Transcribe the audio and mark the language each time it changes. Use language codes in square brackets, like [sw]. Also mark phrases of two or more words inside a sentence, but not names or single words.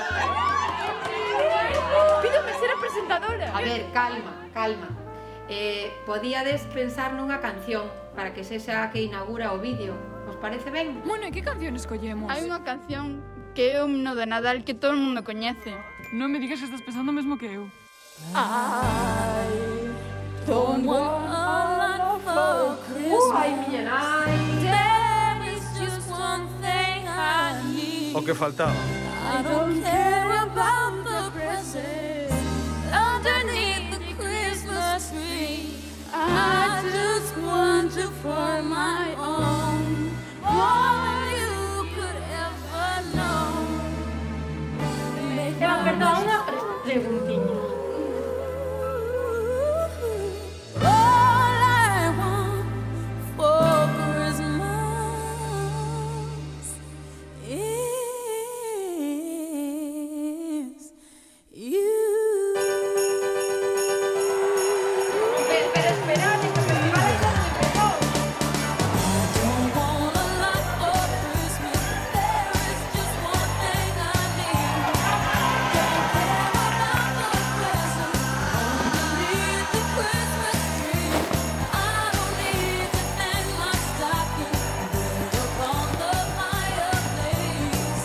[gl] Pídome ser a presentadora. A ver, calma. Podíades pensar nunha canción para que sexa a que inaugura o vídeo. Os parece ben? Bueno, e que canción escollemos? Hai unha canción que é o himno de Nadal que todo o mundo coñece. Non me digas que estás pensando o mesmo que eu. [en] I don't want a lot for Christmas. [gl] Ai, miña nai. [en] There is just one thing I need. [gl] O que faltaba. [en] I don't care about the presents underneath the Christmas tree. I just want you for my own. All you could ever know. [gl] Eva, perdón, unha preguntiña. [en] All I want for Christmas is you. [gl] Pero esperad, que o festival ainda non empezou. [en] Don't want a lot for Christmas. There is just one thing I need. Don't care about the presents underneath the Christmas tree. I don't need to hang my stocking right upon the fireplace.